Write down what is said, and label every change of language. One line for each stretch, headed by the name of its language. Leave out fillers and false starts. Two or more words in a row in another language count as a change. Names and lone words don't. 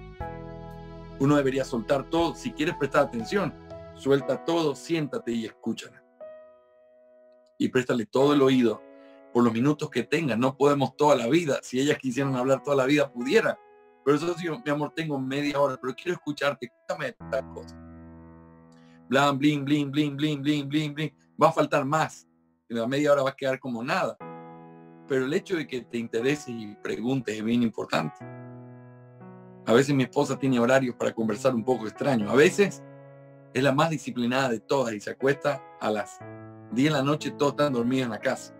Spanish: Uno debería soltar todo. Si quieres prestar atención, suelta todo, siéntate y escúchala. Y préstale todo el oído por los minutos que tengan. No podemos toda la vida. Si ellas quisieran hablar toda la vida, pudieran. Pero eso sí, mi amor, tengo media hora, pero quiero escucharte. Cuéntame tal cosa. Blan, blin, blin, blin, blin, blin, blin, blin. Va a faltar más. En la media hora va a quedar como nada. Pero el hecho de que te intereses y preguntes es bien importante. A veces mi esposa tiene horarios para conversar un poco extraños. A veces es la más disciplinada de todas y se acuesta a las 10 de la noche, todos están dormidos en la casa.